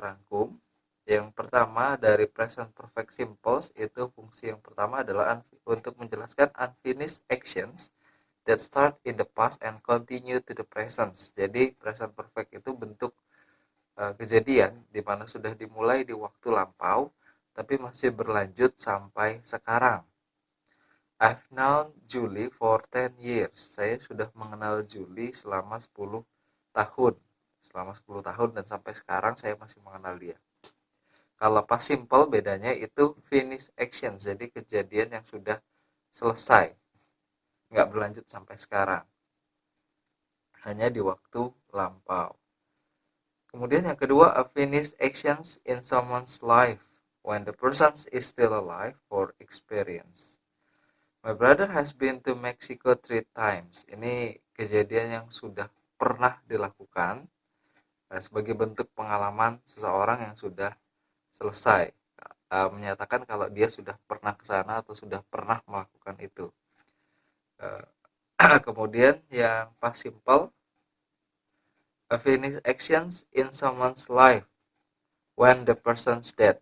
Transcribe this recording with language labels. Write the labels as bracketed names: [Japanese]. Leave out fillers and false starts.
[Indonesian] rangkum. Yang pertama dari present perfect simples itu fungsi yang pertama adalah untuk menjelaskan [English] unfinished actions that start in the past and continue to the present. [Indonesian] Jadi present perfect itu bentuk kejadian di mana sudah dimulai di waktu lampau tapi masih berlanjut sampai sekarang. [English] I've known Julie for 10 years. [Indonesian] Saya sudah mengenal Julie selama 10 tahun. Selama 10 tahun dan sampai sekarang saya masih mengenal dia. Kalau past simple bedanya itu finish action. Jadi kejadian yang sudah selesai. Nggak berlanjut sampai sekarang. Hanya di waktu lampau. Kemudian yang kedua, [English] a finished actions in someone's life when the person is still alive for experience. My brother has been to Mexico 3 times. [Indonesian] Ini kejadian yang sudah pernah dilakukan sebagai bentuk pengalaman seseorang yang sudah selesai. Menyatakan kalau dia sudah pernah ke sana atau sudah pernah melakukan itu. Kemudian yang [English] past simple, a finished actions in someone's life when the person's dead.